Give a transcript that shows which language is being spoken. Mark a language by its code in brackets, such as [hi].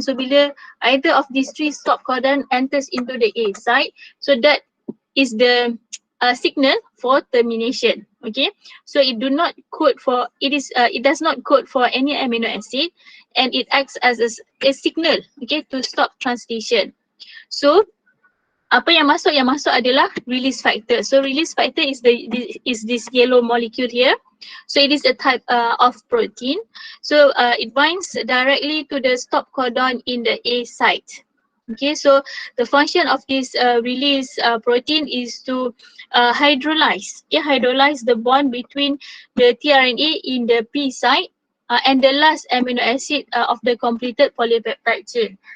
[en] So bila either of these three stop codon enters into the A site, so that is the signal for termination. Okay, so it do not code for it does not code for any amino acid, and it acts as a signal, okay, to stop translation. [ms] So apa yang masuk adalah release factor. [en] So release factor is this yellow molecule here. So it is a type of protein. So it binds directly to the stop codon in the A site. Okay, so the function of this release protein is to hydrolyze the bond between the tRNA in the P site and the last amino acid of the completed polypeptide chain.